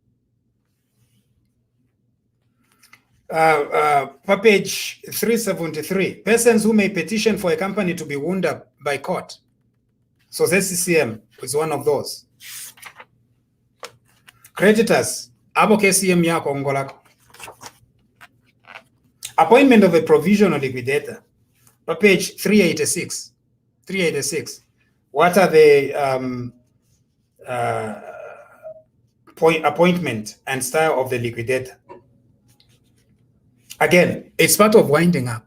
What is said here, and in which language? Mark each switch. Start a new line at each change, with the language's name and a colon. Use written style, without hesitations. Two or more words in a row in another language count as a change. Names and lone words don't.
English: Page 373, persons who may petition for a company to be wound up by court. So ZCCM is one of those. Creditors,
Bemba: abo KCM yako ngolako.
English: Appointment of a provisional liquidator. Page 386. 386. What are the appointment and style of the liquidator? Again, it's part of winding up.